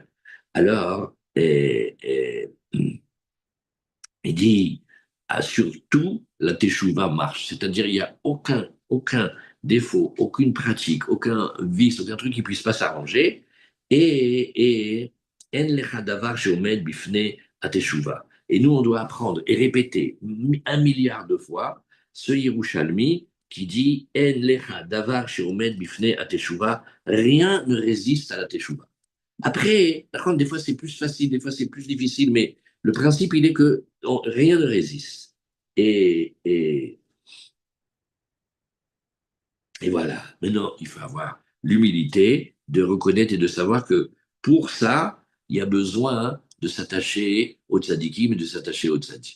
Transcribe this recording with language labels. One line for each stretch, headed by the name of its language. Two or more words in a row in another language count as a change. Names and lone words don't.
French: Alors, il dit, surtout, la teshuva marche. C'est-à-dire, il n'y a aucun défaut, aucune pratique, aucun vice, aucun truc qui puisse pas s'arranger.
Hebrew: ואין לך דבר שעומד בפני התשובה.
French: Et nous, on doit apprendre et répéter 1 milliard de fois ce Yerushalmi qui dit
Hebrew: אין לך דבר שעומד בפני התשובה.
French: Rien ne résiste à la teshuva. Après, par contre, des fois c'est plus facile, des fois c'est plus difficile, mais le principe, il est que rien ne résiste. Et, et, et voilà. Maintenant, il faut avoir l'humilité de reconnaître et de savoir que pour ça, il y a besoin de s'attacher au tzadikim et de s'attacher au tzadik.